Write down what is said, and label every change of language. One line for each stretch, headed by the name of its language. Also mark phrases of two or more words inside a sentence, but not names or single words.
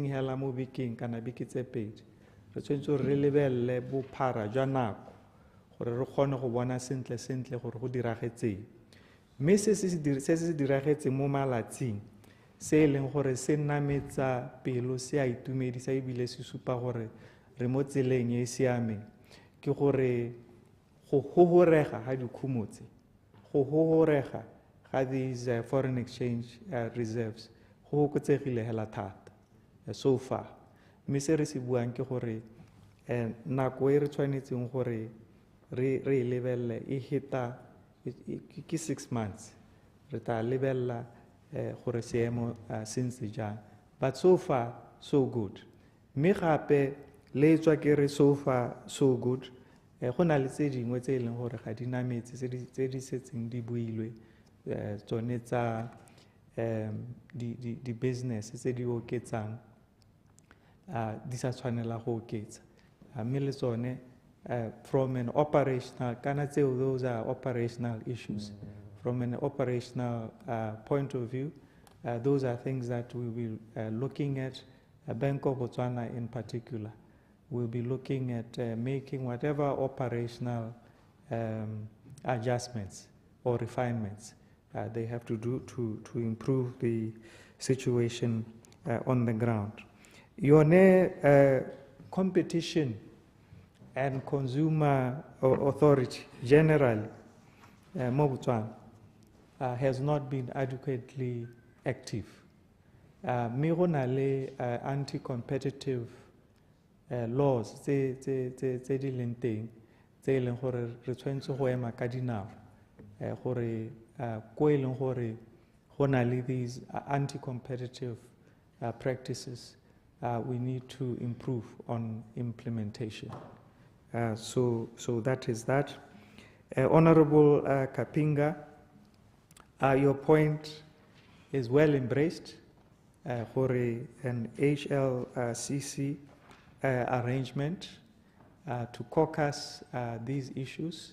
Tswana: hela mo bekeng kana beke tse pedi re tshwanetse gore re lebelele bophara jwa nako gore re kgone go bona sentle gore go diragetseng mme se se diragetseng mo malatsing se e leng gore se nametsa pelo se a itumedisa ebile se supa gore re mo tseleng e e siameng ke gore go gogorega ga dikhumo tse go gogorega ga
English: these foreign exchange reserves
Tswana: go okotsegile hela thata
English: so far
Tswana: mme se re se buang ke gore nako e re tshwanetseng gore re e lebelele e heta ke
English: 6 months
Tswana: re tla lebella gore seemo se ntse jang
English: but so far so good
Tswana: mme gape le tswa ke re
English: so far so good
Tswana: go na le tse dingwe tse e leng gore ga di nametse tse di setseng di builwe tsone tsa di business tse di oketsang di sa tshwanela go oketsa mme le tsone
English: from an operational
Tswana: kana tseo
English: those are operational issues from an operational point of view those are things that we will looking at Bank of Botswana in particular will be looking at making whatever operational adjustments or refinements they have to do to improve the situation on the ground. Yone competition and consumer authority generally mo Botswana has not been adequately active.
Tswana: Me go na le
English: anti-competitive laws
Tswana: tse di leng teng tse e leng gore re tshwanetse go ema ka dinao gore ko e leng gore go na le
English: these anti-competitive practices we need to improve on implementation. So that is that. Honorable Kapinga, your point is well embraced for an HLCC arrangement to caucus these issues.